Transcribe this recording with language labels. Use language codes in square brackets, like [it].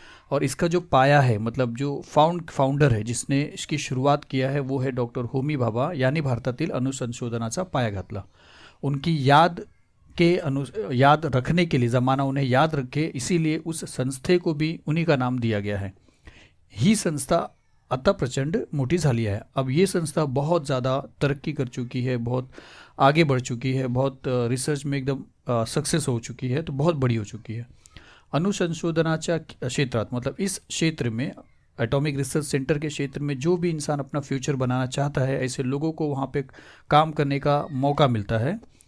[hi] और इसका जो पाया है, मतलब जो फाउंडर है जिसने इसकी शुरुआत किया है, वो है डॉक्टर होमी भाभा [mr] यांनी भारतातील अणुसंशोधनाचा पाया घातला. [hi] उनकी याद रखने के लिए, ज़माना उन्हें याद रखे, इसीलिए उस संस्थे को भी उन्हीं का नाम दिया गया है. [mr] ही संस्था आता प्रचंड मोटी झाली आहे. [hi] अब ये संस्था बहुत ज़्यादा तरक्की कर चुकी है, बहुत आगे बढ़ चुकी है, बहुत रिसर्च में एकदम सक्सेस हो चुकी है, तो बहुत बड़ी हो चुकी है. [mr] अनुसंशोधनाच्या क्षेत्रात, [hi] मतलब इस क्षेत्र में, एटॉमिक रिसर्च सेंटर के क्षेत्र में जो भी इंसान अपना फ्यूचर बनाना चाहता है, ऐसे लोगों को वहाँ पे काम करने का मौका मिलता है.